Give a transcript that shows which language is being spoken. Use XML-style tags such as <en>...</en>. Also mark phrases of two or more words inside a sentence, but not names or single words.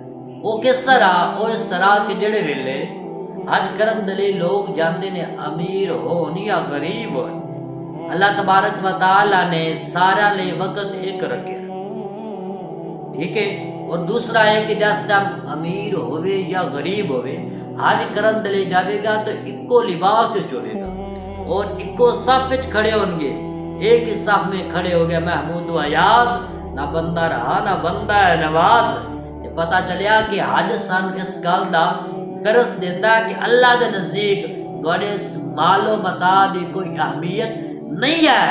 <pa>وہ کس طرح؟ وہ اس طرح کہ جڑے ویلے حج کرن دے لئی لوگ جاندے نے امیر ہون یا غریب ہون، اللہ تبارک و تعالی نے سارا لے وقت ایک رکھے، ٹھیک ہے؟ اور دوسرا ہے کہ جس ٹائم امیر ہوئے یا غریب ہوئے حج کرن دے لئی جاوے گا تو اکو لباس وچ ہوئے گا اور اکو صف وچ کھڑے ہون گے،</pa> <ur>ایک ہی صف میں کھڑے ہو گیا محمود و ایاز، نہ بندہ رہا نہ بندہ ہے نواز۔</ur> <pa>یہ پتہ چلیا کہ حج سان اس گل دا درس دیتا ہے کہ اللہ دے نزدیک تواڈے اس مال و متاع دی کوئی اہمیت نہیں ہے۔</pa>